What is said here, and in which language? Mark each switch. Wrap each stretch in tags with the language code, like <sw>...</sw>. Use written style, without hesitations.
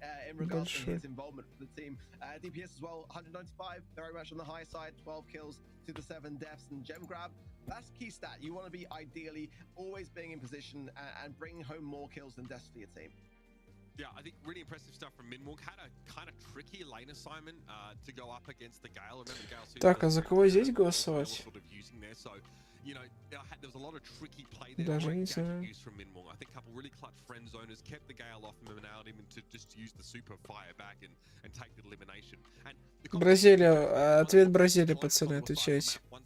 <en>In regards to his involvement for the team. DPS as well, 195, very much on the high side, 12 kills to the 7 deaths, and gem grab. That's key stat. You want to be ideally always being in position and bringing home more kills than deaths for your team. Yeah, I think really impressive stuff from Minwong. Had a kind of tricky lane assignment to go up against the Gale. Remember Gale.</en> <ru>Так, а за кого здесь голосовать?</ru> <en>You know, there was a lot of tricky play there.</en> <ru>Даже не знаю.</ru> <en>From Minwong. I think a couple really clutch friend zoners kept the Gale off him and allowed him to just use the super fire back and take the elimination.</en> <ru>Бразилия, ответ Бразилия, пацаны, отвечайте.</ru>